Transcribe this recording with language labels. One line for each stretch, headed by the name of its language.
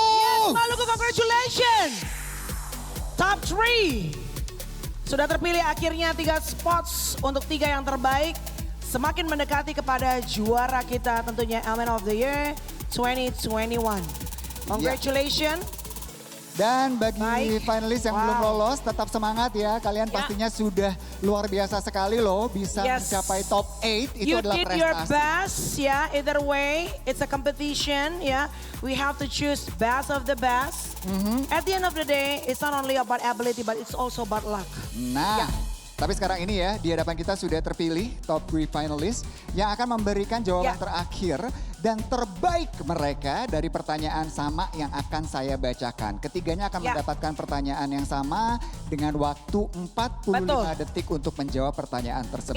English: Yes, Maluku, congratulations. Top 3.
Indonesian: Sudah terpilih akhirnya 3 spots untuk 3 yang terbaik. Semakin mendekati kepada juara kita tentunya Element of the Year 2021. Congratulations. Dan bagi finalis yang belum lolos tetap semangat ya. Kalian pastinya sudah luar biasa sekali loh bisa mencapai top 8. Itu adalah prestasi.
English: You did your best ya. Either way it's a competition ya. We have to choose best of the best. At the end of the day it's not only about ability but it's also about luck.
Indonesian: Nah. Tapi sekarang ini ya, di hadapan kita sudah terpilih top 3 finalist yang akan memberikan jawaban terakhir dan terbaik mereka dari pertanyaan sama yang akan saya bacakan. Ketiganya akan mendapatkan pertanyaan yang sama dengan waktu 45 detik untuk menjawab pertanyaan tersebut.